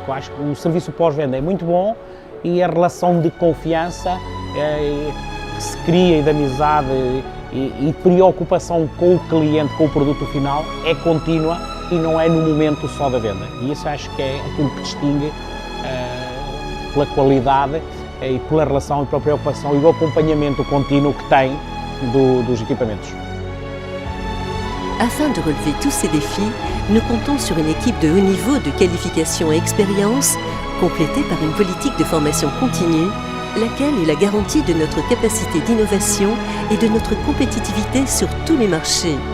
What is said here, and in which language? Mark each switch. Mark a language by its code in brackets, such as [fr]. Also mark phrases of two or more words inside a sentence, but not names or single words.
[pt] Eu acho que o serviço pós-venda é muito bom e a relação de confiança que se cria e de amizade e preocupação com o cliente, com o produto final, é contínua e não é no momento só da venda. E isso acho que é aquilo que distingue pela qualidade e pela relação e pela preocupação e o acompanhamento contínuo que tem dos equipamentos. [fr] Afin de relever tous ces défis, nous comptons sur une équipe de haut niveau de qualification et expérience, complétée par une politique de formation continue, laquelle est la garantie de notre capacité d'innovation et de notre compétitivité sur tous les marchés.